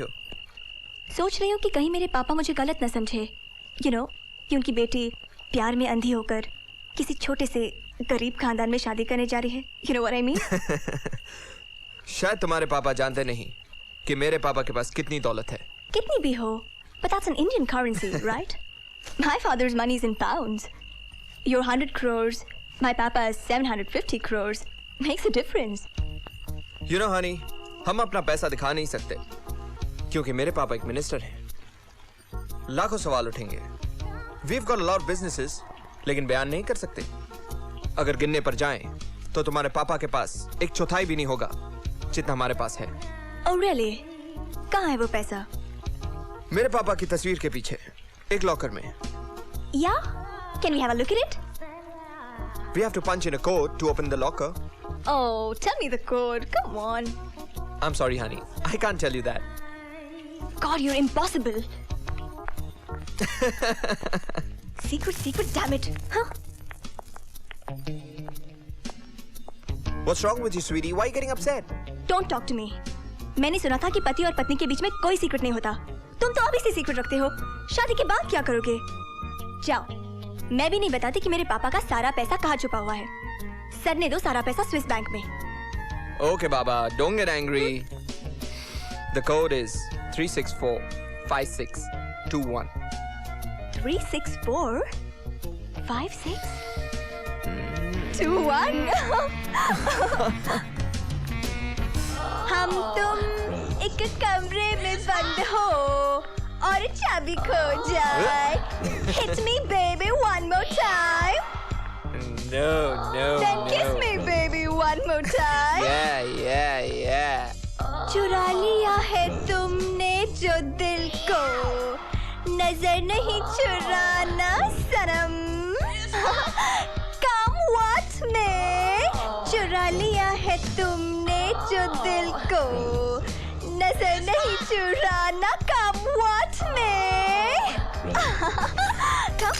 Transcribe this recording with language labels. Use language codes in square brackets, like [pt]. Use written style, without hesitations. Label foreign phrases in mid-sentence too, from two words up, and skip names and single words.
[hi] सोच रही हूँ कि कहीं मेरे पापा मुझे गलत न समझे, [en] you know, [hi] क्योंकि बेटी प्यार में अंधी होकर किसी छोटे से गरीब खानदान में शादी करने जा रही है। [en] You know what I mean? [hi] शायद तुम्हारे पापा जानते नहीं कि मेरे पापा के पास कितनी दौलत है। कितनी भी हो, [en] but that's an Indian currency, right? My father's money is in pounds. Your 100 crores, my papa is 750 crores. Makes a difference. You know, honey, [hi] हम अपना पैसा दिखा नहीं सकते क्योंकि मेरे पापा एक मिनिस्टर हैं। लाखों सवाल उठेंगे। [en] We've got a lot of businesses, [hi] लेकिन बयान नहीं कर सकते। अगर गिनने पर जाएं, तो तुम्हारे पापा के पास 1/4 भी नहीं होगा जितना हमारे पास है। [en] Oh really? [hi] कहाँ है वो पैसा? मेरे पापा की तस्वीर के पीछे एक लॉकर में। [en] Yeah? Can we have a look at it? We have to punch in a code to open the locker. Oh, tell me the code. Come on. I'm sorry, honey. I can't tell you that. God, you're impossible. Secret, damn it. Huh? What's wrong with you, sweetie? Why are you getting upset? Don't talk to me. [hi] मैंने सुना था कि पति और पत्नी के बीच में कोई सीक्रेट नहीं होता। तुम तो अभी से सीक्रेट रखते हो। शादी के बाद क्या करोगे? जाओ, मैं भी नहीं बताती कि मेरे पापा का सारा पैसा कहाँ छुपा हुआ है। सर ने दो सारा पैसा स्विस बैंक में। [en] Okay, Baba. Don't get angry. The code is 3645621. 3645621। [hi] हम तुम एक कमरे में बंद हो और चाबी खो जाए। [en] Hit me baby one more time. No. Then kiss me baby one more time. Yeah. [hi] चुरा लिया है तुमने जो दिल को, नजर नहीं चुराना सनम। [en] Come what [hi] में चुरा लिया है तुमने जो दिल को, नजर नहीं चुराना। [en] Come what में come.